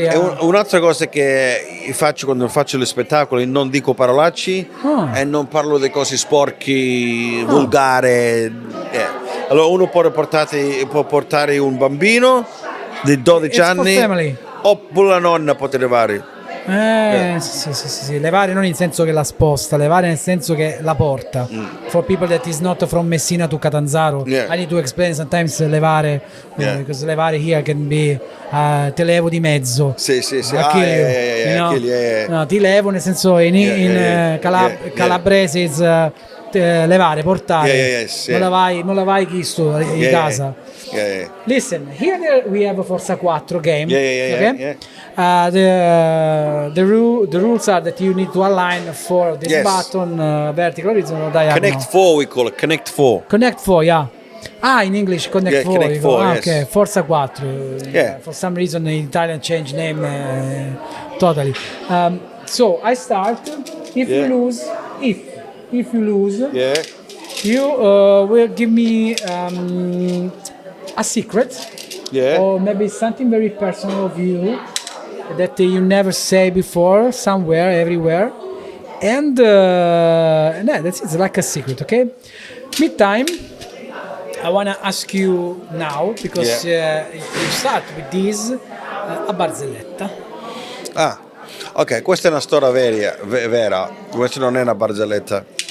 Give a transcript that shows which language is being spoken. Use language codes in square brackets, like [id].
[it] E un'altra cosa che faccio quando faccio gli spettacoli, non dico parolacci e non parlo di cose sporchi, volgare. Allora uno può portare un bambino di 12 [en] It's for [it] anni [en] family. [it] oppure la nonna può levare. Sì. Levare non in senso che la sposta, levare nel senso che la porta. [en] For people that is not from Messina to Catanzaro, I need to explain sometimes levare, because levare here can be [it] te levo di mezzo. Sì. No, ti levo nel senso in calabrese is levare, portare. Non la vai chi sto in casa. [en] Listen, here we have a Forza 4 game. Okay? The rules are that you need to align for this button, vertical, horizontal, diagonal. Connect 4 we call it, Connect 4. Connect 4, yeah. In English, Connect 4. Connect 4, yes. Okay, Forza 4. For some reason, the Italian changed name totally. So I start. If you lose, you will give me a secret, or maybe something very personal of you that you never say before, somewhere, everywhere, and that's it. It's like a secret, okay? Meantime, I wanna ask you now because you start with this a barzelletta. [it] Ok, questa è una storia vera, questa non è una barzelletta.